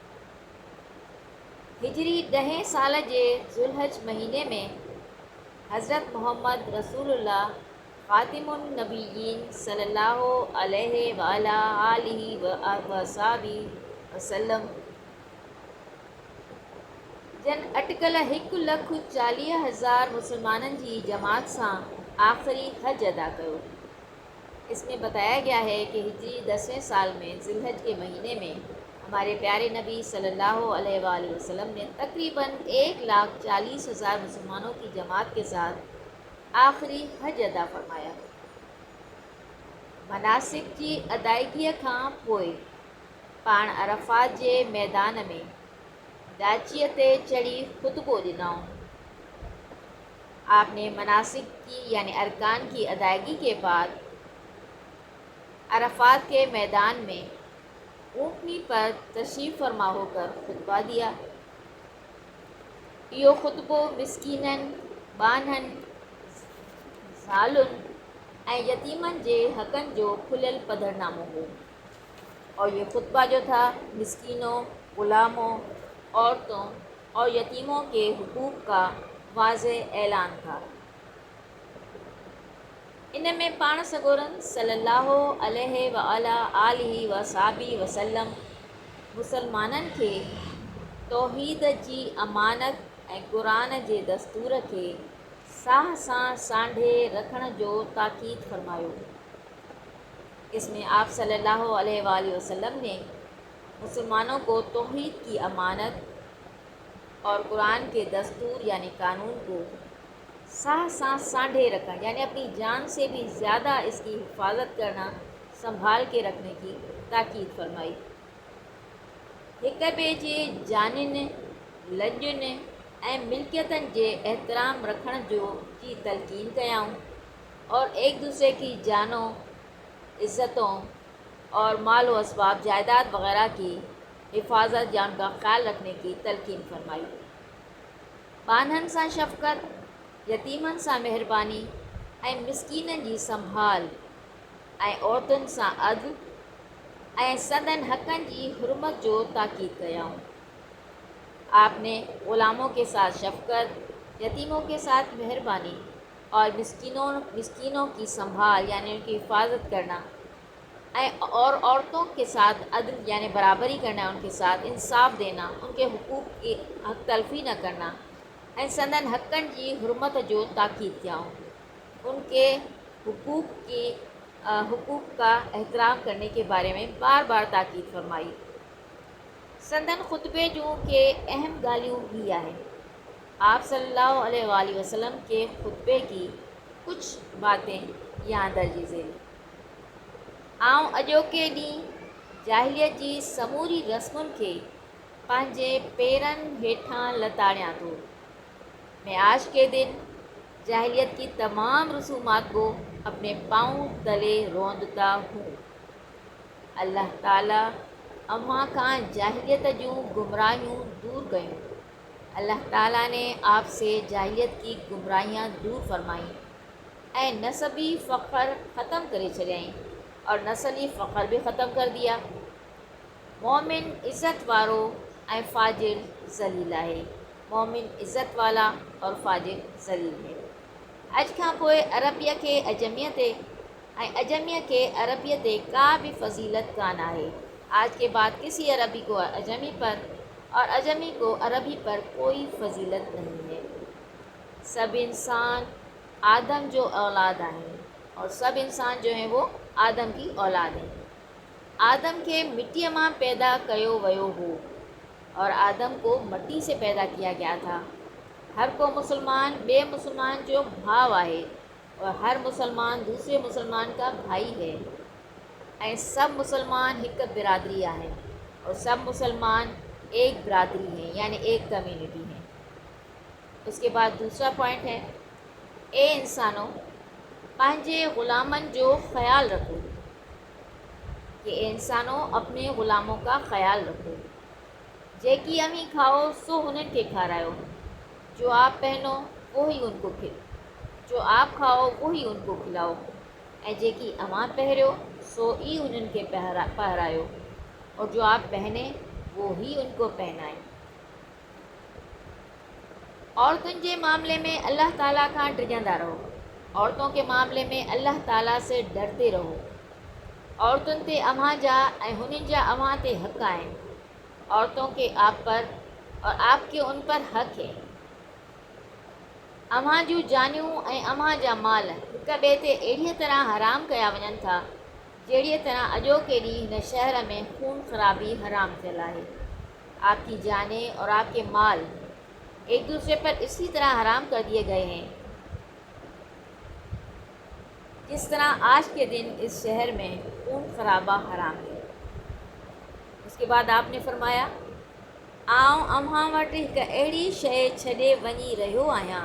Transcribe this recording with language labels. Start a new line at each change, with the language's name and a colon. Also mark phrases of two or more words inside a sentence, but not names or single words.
Sindhi: हिजरी 10 साल जे ज़ुल्हज महीने में हज़रत मोहम्मद रसूलुल्लाह ख़ातिमुन नबीयीन सल्लल्लाहु अलैहि वअला आलिहि वसहबी वसल्लम जन अटकल 1,40,000 मुसलमानों की जमात से आखिरी हज अदा कयो।
Hindi: इसमें बताया गया है कि हिजरी 10वें साल में ज़िलहज के महीने में हमारे प्यारे नबी सल्लल्लाहु अलैहि वसल्लम ने तकरीबन 1,40,000 मुसलमानों की जमात के साथ आखिरी हज अदा फरमाया।
Sindhi: मनासिक की अदायगी खां पोइ पाण अरफात के मैदान में दाचिए ते चढ़ी खुतबो ॾिनऊं।
Hindi: आपने मनासिक की यानी अरकान की अदायगी के बाद अरफात के मैदान में ऊँटनी पर तशरीफ़ फरमा होकर खुतबा दिया।
Sindhi: यो खुतबो मिस्कीनन, बानहन, ज़ालुन ऐं यतीमन जे हक़न जो खुलियल पधरनामो हो।
Hindi: और ये खुतबा जो था मिस्कीनों, ग़ुलामों, औरतों और यतीमों के हुकूक का वाज़ेह ऐलान था।
Sindhi: इन में पाण सगोरन सल्लल्लाहु अलैहि वअला आलिहि वसहबी वसल्लम मुसलमानन के तौहीद जी अमानत ऐं क़ुरान जे दस्तूर के साह सां सांढे रखण जो ताकीद फरमायो।
Hindi: इसमें आप सल्लल्लाहु अलैहि वसल्लम ने मुसलमानों को तौहीद की अमानत और कुरान के दस्तूर यानी कानून को
Sindhi: साह सां सांढे
Hindi: रखना यानी अपनी जान से भी ज़्यादा इसकी हिफाजत करना, संभाल के रखने की ताकीद फरमाई।
Sindhi: हिक ॿिए जे जानिन, लॼुन ऐं मिल्कियतन जे एहतराम रखण जो की तलकीन कयाऊं
Hindi: और एक दूसरे की जानों, इज़्ज़तों और मालो असबाब जायदाद वगैरह की हिफाजत या उनका ख्याल रखने की तलकीन फरमाई।
Sindhi: बानहन सां शफ़क़त, यतीमन सां मेहरबानी ऐं मिस्कीनन जी संभाल ऐं औरतुनि सां अदल ऐं सदन हक़नि जी हुरमत जो ताकीद कयाऊं।
Hindi: आपने ग़ुलामों के साथ शफ़क़त, यतीमों के साथ मेहरबानी और मिस्कीनों की संभाल यानी उनकी हिफाजत करना और औरतों के साथ अदल यानी बराबरी करना, उनके साथ इंसाफ देना, उनके हुकूक की हक़ तलफ़ी न करना
Sindhi: ऐं संदन हक़नि जी हुरमत जो ताकीद कयाऊं।
Hindi: उनके हुकूक का एहतराम करने के बारे में बार बार ताकीद फरमाई।
Sindhi: संदन खुतबे जूं के अहम ॻाल्हियूं ही आहे।
Hindi: आप सल्लल्लाहु अलैहि वसल्लम के खुतबे की कुछ बातें यहाँ दर्ज झेल।
Sindhi: आउं अॼोके ॾींहुं जाहिलियत जी समूरी रस्मुनि खे पंहिंजे पेरनि हेठां लताड़ियां थो।
Hindi: मैं आज के दिन जाहिलियत की तमाम रसूमात को अपने पाँव तले रोंदता हूँ।
Sindhi: अल्लाह ताला अव्हां खां जाहिलियत जूं गुमराहियूं दूर कयूं।
Hindi: अल्लाह ताला ने आपसे जाहिलियत की गुमराहियाँ दूर फरमाई
Sindhi: ऐं नसबी फ़ख्र ख़त्म करे छॾियईं
Hindi: और नसली फ़ख्र भी ख़त्म कर दिया।
Sindhi: मोमिन इज़्ज़त वारो ऐं फ़ाजिर ज़लील आहे।
Hindi: मोमिन इज़्ज़त वाला और फ़ाजिर ज़लील है।
Sindhi: अॼु खां पोइ अरबीअ खे अजमीअ ते ऐं अजमीअ खे अरबीअ ते का भी फ़ज़ीलत कान आहे।
Hindi: आज के बाद किसी अरबी को अजमी पर और अजमी को अरबी पर कोई फ़ज़ीलत नहीं है।
Sindhi: सब इंसान आदम जो औलाद आहिनि
Hindi: और सब इंसान जो है वो आदम की औलाद हैं।
Sindhi: आदम के मिट्टीअ मां पैदा कयो वियो हो
Hindi: और आदम को मट्टी से पैदा किया गया था।
Sindhi: हर को मुसलमान बे मुसलमान जो भाव आहे
Hindi: और हर मुसलमान दूसरे मुसलमान का भाई है
Sindhi: ऐं सब मुसलमान एक बिरादरी आहिनि
Hindi: और सब मुसलमान एक बिरादरी हैं यानी एक कम्युनिटी है। उसके बाद दूसरा पॉइंट है, ए इंसानों
Sindhi: पंहिंजे ग़ुलामनि जो ख़्याल रखो
Hindi: कि इंसानों अपने ग़ुलामों का ख़्याल रखो।
Sindhi: जेकी अमी खाओ सो उन्हनि खे खारायो,
Hindi: जो आप पहनो वो ही उनको जो आप खाओ वो ही उनको खिलाओ
Sindhi: ऐं जेकी अवां पहिरियो सो ही उन्हनि खे पहरायो
Hindi: और जो आप पहने वो ही उनको पहनाए।
Sindhi: औरतुनि जे मामले में अल्लाह ताला खां डिॼंदा रहो।
Hindi: औरतों के मामले में अल्लाह ताला से डरते रहो।
Sindhi: औरतुनि ते अव्हां जा ऐं हुननि जा अव्हां ते हक़ आहिनि।
Hindi: औरतों के आप पर और आपके उन पर हक़ है।
Sindhi: अव्हां जूं जानियूं ऐं अव्हां जा माल हिक ॿिए ते अहिड़ीअ तरह हराम कया वञनि था जहिड़ीअ तरह अॼोके ॾींहुं हिन शहर में खून खराबी हराम थियल आहे।
Hindi: आपकी जानें और आपके माल एक दूसरे पर इसी तरह हराम कर दिए गए हैं जिस तरह आज के दिन इस शहर में खून खराबा हराम है। उसके बाद आपने फरमाया,
Sindhi: आउं अव्हां वटि हिकु अहिड़ी शइ छॾे वञी रहियो आहियां।